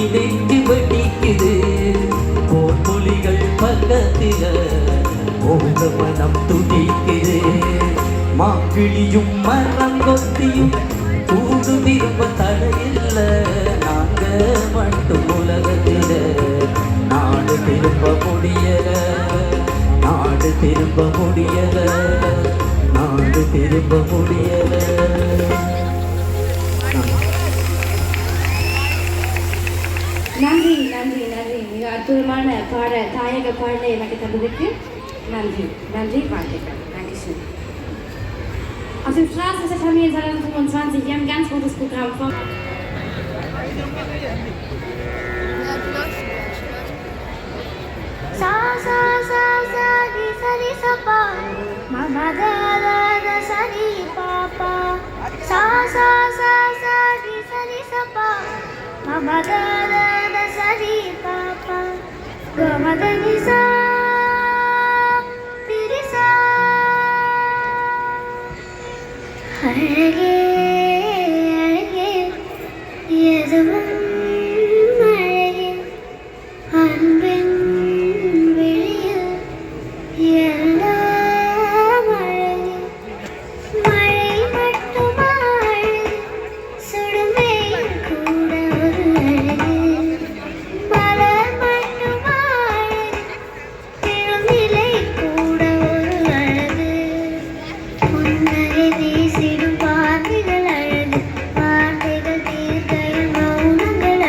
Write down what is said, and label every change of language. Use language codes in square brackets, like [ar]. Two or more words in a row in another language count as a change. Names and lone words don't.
[ta] நெஞ்சு வெடிக்குது போர் புலிகள் பக்கத்தில ஓட மனம் துடிக்குது மாக்கிளியும் மரம் கொத்தியும் கூடு திரும்ப தடையில்ல நாங்க மட்டும் உலகத்தில நாடு திரும்ப முடியல நாடு திரும்ப முடியல நாடு திரும்ப முடியல நன்றி நன்றி நன்றி மிக அற்புதமான தாயக பாடலை எனக்கு தந்ததுக்கு நன்றி நன்றி வாழ்த்துக்கள் Dankeschön. [de] Auf dem Straßenfest haben wir 2025 wir haben ein ganz gutes Programm von Sa sa sa sa di sa di sa pa ma ma da da da sa di pa pa sa sa sa sa di sa pa ma ma da da da sa di pa pa ga ma da ni sa di di sa [ta] அழகே அழகே எதுவும் அழகே அன்பின் வெளியில் எல்லாம் அழகே மழை மட்டுமா அழகு சுடுமே கூட ஒரு அழகு மலர் மட்டுமா அழகு பெருமிலை கூட ஒரு அழகு புன்னகை வீசிடும் பார்வைகள் அழகு வார்த்தைகள் தீர்க்கையில் மௌனங்கள்